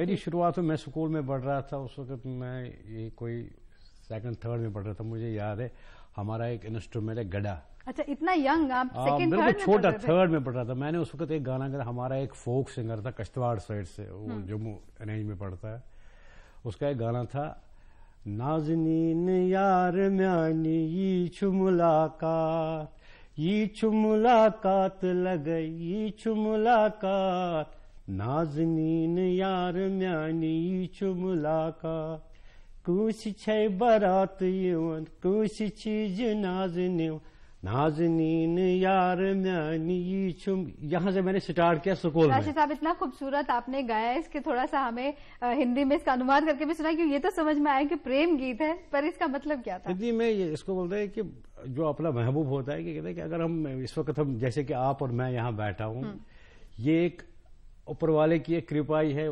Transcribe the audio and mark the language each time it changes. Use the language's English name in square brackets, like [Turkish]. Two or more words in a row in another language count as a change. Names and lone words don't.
[Hindi] मेरी शुरुआत में, मैं स्कूल में पढ़ रहा था उस वक्त, मैं ये कोई 2nd 3rd में पढ़ रहा था। मुझे याद है हमारा एक इंस्ट्रूमेंट है गड़ा। अच्छा, इतना यंग आप 2nd 3rd में छोटा 3rd में पढ़ रहा था। मैंने उस वक्त एक गाना गाया, हमारा एक फोक सिंगर था किश्तवाड़ साइड से, वो जम्मू रेंज में पढ़ता है, उसका एक गाना था, [Kashmiri] नाज़नीन यार म्यानी यी छु मुलाकात लगई यी छु मुलाकात, नाज़नीन यार म्यानी यी छु मुलाकात, कुछ छै बारात यवन कुछ चीज नाज़नीन, नाज़नीन यार म्यानी यी छु। [Hindi] यहाँ से मैंने स्टार्ट किया स्कूल में। राशिद साहब, इतना खूबसूरत आपने गाया, इसके थोड़ा सा हमें हिंदी में इसका अनुवाद करके भी सुना, क्योंकि ये तो समझ में आया कि प्रेम गीत है, पर इसका मतलब क्या था? हिंदी में इसको बोलते हैं कि जो अपना महबूब होता है, कि कहते हैं कि अगर हम इस वक्त, हम जैसे कि आप और मैं यहाँ बैठा हूँ, ये एक ऊपर वाले की एक कृपाई है।